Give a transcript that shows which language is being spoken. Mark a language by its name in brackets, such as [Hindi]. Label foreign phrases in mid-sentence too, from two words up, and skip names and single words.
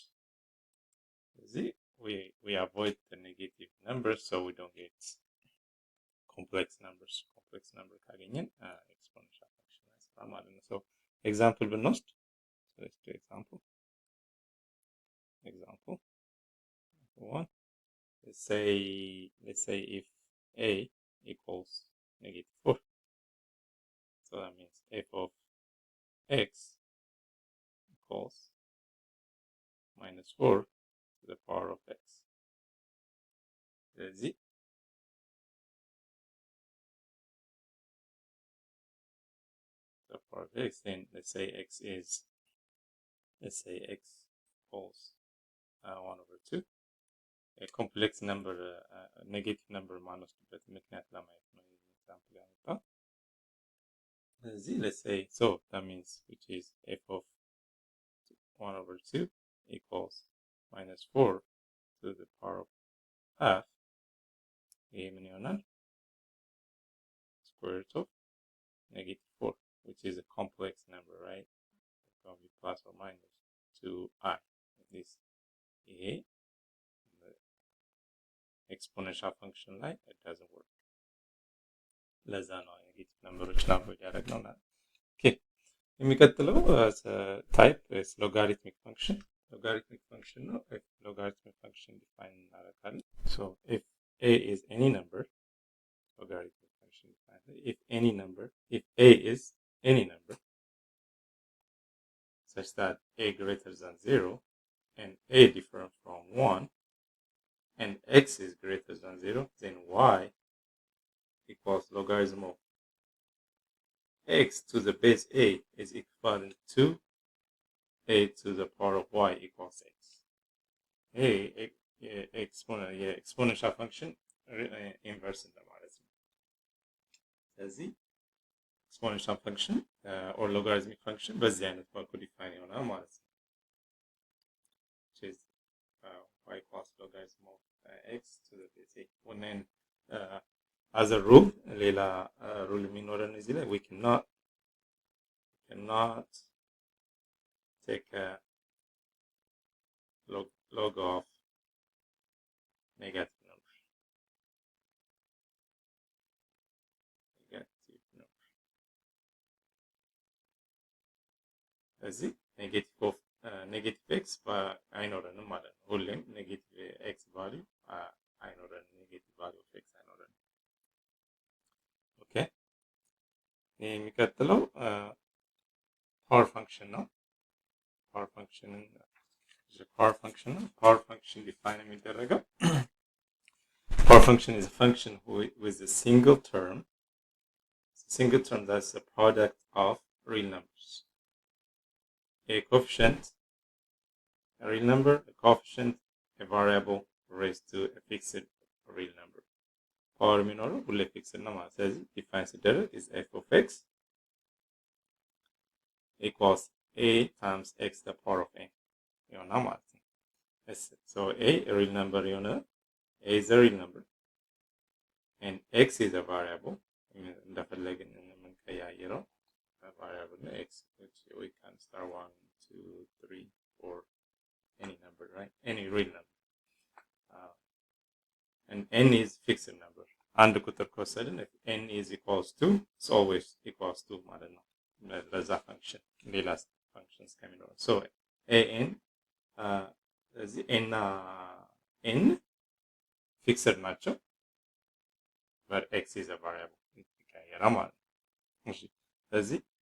[English] See, we avoid the negative numbers so we don't get complex numbers. Complex number ካገኘን exponential function [Amharic] አይሰራ ማለት ነው። [English] So example ብንወስድ, so let's do example 1. Let's say if a equals -4, so that means f of x equals -4 to the power of x. ስለዚህ the power of x, then let's say x equals 1/2. A complex number, negative number [Amharic] ማንወስድበት ምክንያት ለማየት ነው ኤግዛምፕል ያመጣው። [English] ስለዚህ let's say, so that means which is f of 1/2 equals -4 to the power of half. [Amharic] ይሄ ምን ይሆናል? [English] Square root of -4, which is a complex number, right? It can be plus or minus 2i. This ይሄ exponential function ላይ it doesn't work. [Amharic] ለዛ ነው ኔጌቲቭ ነምበሮችን አቮይድ ያደረግነው ማለት። Okay, የሚቀጥለው [English] type is logarithmic function. Logarithmic function ነው. Logarithmic function define እናደርጋለን. So if a is any number logarithmic function defined if A is any number such that A greater than 0 and A different from 1 and X is greater than 0, then Y equals logarithm of X to the base A is equivalent to A to the power of Y equals X. Exponential function inverse [Amharic] እንደማለት ነው። [English] ስለዚህ exponential function or logarithmic function [Amharic] በዚህ አይነት መልኩ ዲፋይን ይሆናል ማለት ነው። [English] which is y equals logarithm of x to the base a. And then as a rule ሌላ rule [Amharic] የሚኖረን እዚህ ላይ [English] we cannot take a log of negative number. [Amharic] ስለዚህ [English] negative x [Amharic] አይኖረንም ማለት ነው። ሁሌም [English] negative x value [Amharic] አይኖረንም፣ [English] negative value of x [Amharic] አይኖረንም። [English] ኦኬ [Amharic] ይሄ የሚቀጥለው [English] power function ነው። power function define የሚደረገው power function is a function with a single term. That's the product of real numbers. A coefficient, a real number, a coefficient, a variable raised to a fixed real number. Power minor will fixed number says defines the derivative is f of x equals a times x the power of n. So a real number, a is a real number and x is a variable. [Amharic] እንደፈለግን የምንቀያይረው [English] variable x, which we can start 1, 2, 3, 4, any number, right? Any real number. And n is fixed number. [Amharic] አንድ ቁጥር ከወሰድን [English] if n is equals to, it's always equals to [Amharic] ማለት ነው ለዛ function ሌላ functions ከሚኖር [English] so an [Amharic] ስለዚህ n fixed ናቸው [English] but x is a variable [Amharic] ይቀያየራል ማለት ነው። እሺ ስለዚህ